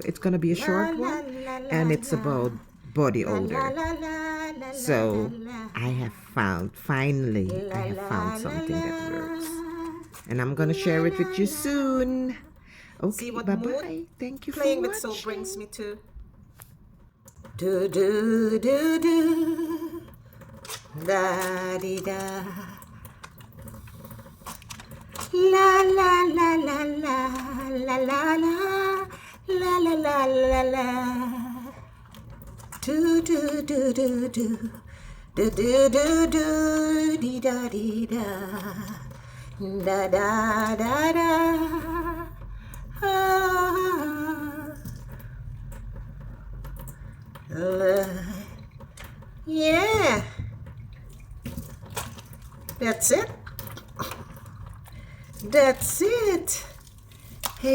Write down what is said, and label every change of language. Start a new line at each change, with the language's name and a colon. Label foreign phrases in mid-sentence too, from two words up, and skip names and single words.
English: It's gonna be a short one, and it's about body odor. So I have found something that works, and I'm gonna share it with you soon. Okay, bye bye. Thank you for Playing watching. with soap brings me to do do do do da di da. La la la la la la la la la la la la la. Do do do do do do do do do di da di da da da da da. Yeah, that's it. That's it.